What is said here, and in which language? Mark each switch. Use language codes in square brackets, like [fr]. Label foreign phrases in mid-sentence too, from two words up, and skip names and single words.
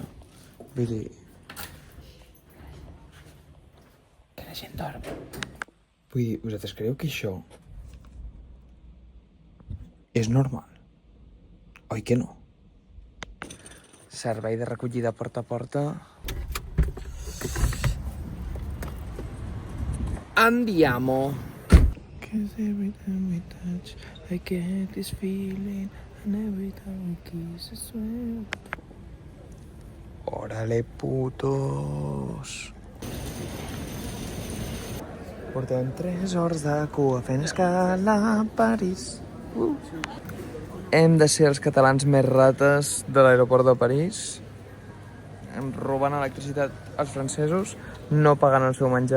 [ca] Vull dir... que la gent dorm. Vull dir, vosaltres creieu que això és normal? Oi que no? Servei de recollida porta a porta. Andiamo! [en] 'Cause every time we touch, I get this feeling, and every time we kiss, I swear. [es] Órale, putos! [ca] Portem 3 hores de cua fent escala a París. Hem de ser els catalans més rates de l'aeroport de París. Em roben electricitat als francesos, no pagant el seu menjar.